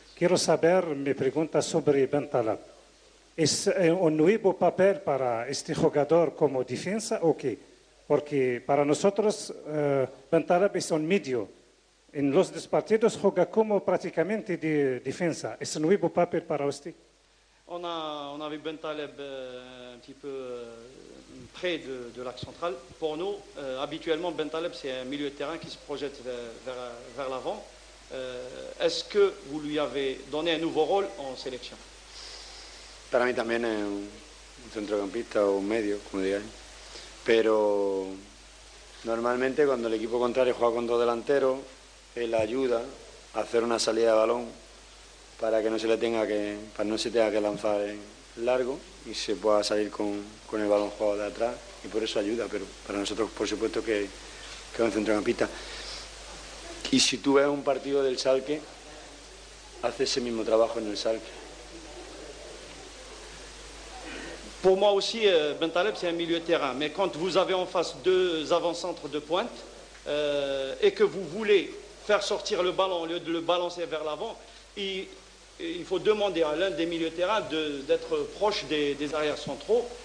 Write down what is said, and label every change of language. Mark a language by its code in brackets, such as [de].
[es] Quiero saber, mi pregunta sobre Bentaleb. ¿Es un nuevo papel para este jugador como defensa o qué? Porque para nosotros Bentaleb es un medio En los dos partidos juega como prácticamente de defensa. ¿Es nuevo papel para usted? [fr] On a vu Ben Taleb un petit peu près de l'axe central. Pour nous, habituellement, Ben Taleb, c'est un milieu de terrain qui se projette vers l'avant. Est-ce que vous lui avez donné un nouveau rôle en sélection? [es] Para mí también es un centrocampista o un medio, como digáis. Pero normalmente cuando el equipo contrario juega con dos delanteros, él ayuda a hacer una salida de balón para que no se tenga que lanzar en largo y se pueda salir con el balón jugado de atrás, y por eso ayuda, pero para nosotros por supuesto que es un centrocampista. Y si tú ves un partido del Schalke, hace ese mismo trabajo en el Schalke. [fr] Pour moi aussi, Ben Taleb, c'est un milieu de terrain. Mais quand vous avez en face deux avant-centres de pointe et que vous voulez faire sortir le ballon au lieu de le balancer vers l'avant, il faut demander à l'un des milieux de terrain d'être proche des arrières centraux.